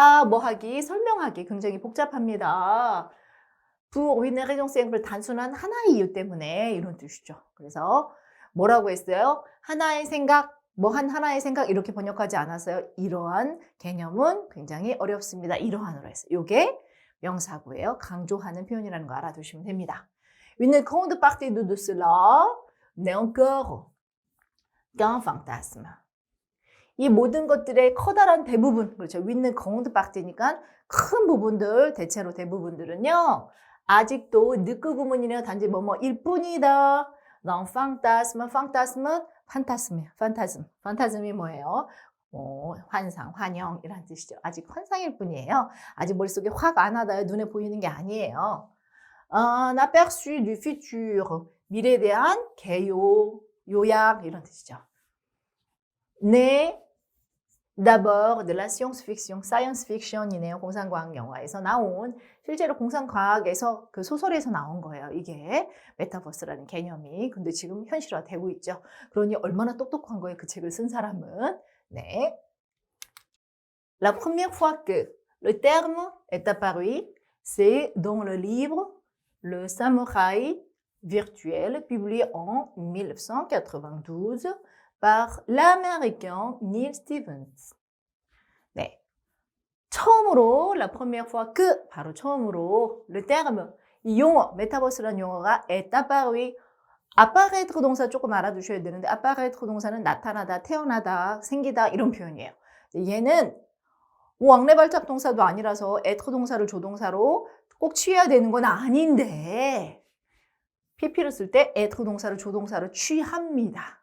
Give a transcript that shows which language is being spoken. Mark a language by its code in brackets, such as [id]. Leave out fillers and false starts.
[ko] 뭐하기, 설명하기 굉장히 복잡합니다. [fr] pour une raison simple, [ko] 단순한 하나의 이유 때문에 이런 뜻이죠. 그래서 뭐라고 했어요? 하나의 생각, 하나의 생각 이렇게 번역하지 않았어요. 이러한 개념은 굉장히 어렵습니다. 이러한으로 했어요. 이게 명사구예요. 강조하는 표현이라는 거 알아두시면 됩니다. [fr] Une grande partie de cela n'est encore qu'un fantasme. [ko] 이 모든 것들의 커다란 대부분, 그렇죠. [fr] Une grande partie [ko] 니까 큰 부분들, 대체로 대부분들은요. 아직도 느크 구문이네요. 단지 뭐뭐일 뿐이다. [fr] Non fantasme, fantasme, [ko] 판타스미에요. 판타즘. 판타즘이 뭐예요? 환상, 환영 이란 뜻이죠. 아직 환상일 뿐이에요. 아직 머릿속에 확 안 와닿아요. 눈에 보이는 게 아니에요. [fr] Un aperçu du futur. [ko] 미래에 대한 개요, 요약 이런 뜻이죠. [fr] 네. D'abord de la science-fiction, science fiction이네요. [ko] 공상과학 영화에서 나온 실제로 공상과학에서 그 소설에서 나온 거예요. 이게 메타버스라는 개념이. 근데 지금 현실화되고 있죠. 그러니 얼마나 똑똑한 거예요. 그 책을 쓴 사람은. 네. [fr] La première fois que le terme est apparu, c'est dans le livre Le Samouraï virtuel, publié en 1992. par l'américain Neil Stevens. [ko] 네. 처음으로, [fr] la première fois que, [ko] 바로 처음으로, [fr] le terme, [ko] 이 용어, 메타버스라는 용어가 [fr] est apparu. [ko] apparaître 동사 조금 알아두셔야 되는데, apparaître 동사는 나타나다, 태어나다, 생기다, 이런 표현이에요. 얘는 왕래발작 동사도 아니라서 être 동사를 조동사로 꼭 취해야 되는 건 아닌데, PP를 쓸 때 être 동사를 조동사로 취합니다.